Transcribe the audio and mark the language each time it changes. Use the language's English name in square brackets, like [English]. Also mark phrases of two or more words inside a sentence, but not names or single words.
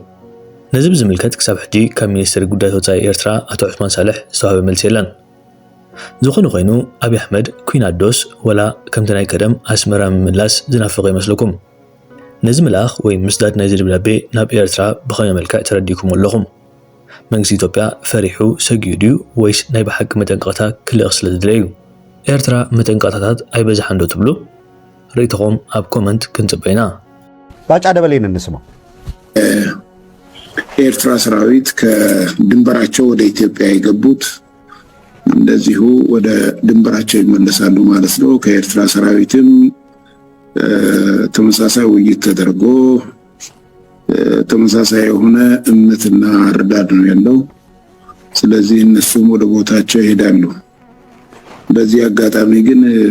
[Tigrinya] ነዚ ብዝምልከት ክሳብ ሕጂ ካብ ሚኒስትሪ ጉዳያት ወጻኢ ኤርትራ ኣቶ ዑስማን ሳልሕ ዝተዋህበ መልሲ የለን ዝኾነ ኮይኑ አብይ አሕመድ ኩናዶስ ወላ ከምቲ ናይ ቀደም ኣስመራ ምምላስ ዝናፍቕ ይመስለኩም ነዚ መልኣኽ ወይ ምስዳድ ናይ ደብዳቤ ናብ ኤርትራ ብኸመይ መልክዕ ተረዲኩም ኣለኹም መንግስቲ ኢትዮጵያ ፈሪሑ ሰጊዩ ድዩ ወይስ ናይ ብሓቂ መጠንቀቕታ ክልእኽ ስለ ዝድለዩ ኤርትራ መጠንቀቕታታት ኣይበዛሓን ዶ ትብሉ ርእይቶኹም ኣብ ኮመንት ክንጽበይና [Amharic] ባጫ ደበሌን እንስማው ኤርትራ ሰራዊት ከድንበራቸው ወደ ኢትዮጵያ የገቡት እንደዚሁ ወደ ድንበራቸው ይመለሳሉ ማለት ነው ከኤርትራ ሰራዊትም ተመሳሳይ ውይይት ተደርጎ ተመሳሳይ የሆነ እምነትና አረዳድ ነው ያለው ስለዚህ እነሱም ወደ ቦታቸው ይሄዳሉ በዚህ አጋጣሚ ግን